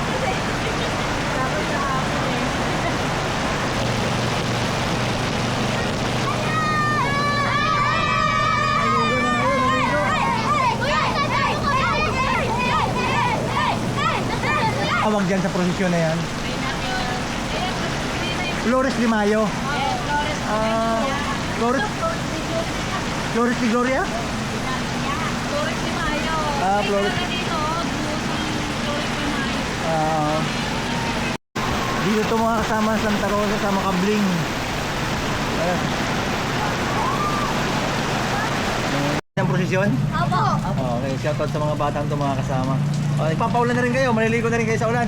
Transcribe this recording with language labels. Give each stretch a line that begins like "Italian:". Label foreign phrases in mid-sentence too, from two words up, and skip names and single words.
Filipino: Awag dyan sa prosesyon na yan. Flores de Mayo. Flores de Gloria? Flores de Mayo. Flores. Dito to mga kasama sa Santa Rosa sa Makabling. Ang prosesyon? Opo. Okay, shoutout sa mga batang to mga kasama. Ipapaulan na rin kayo, maliligo na rin kayo sa ulan.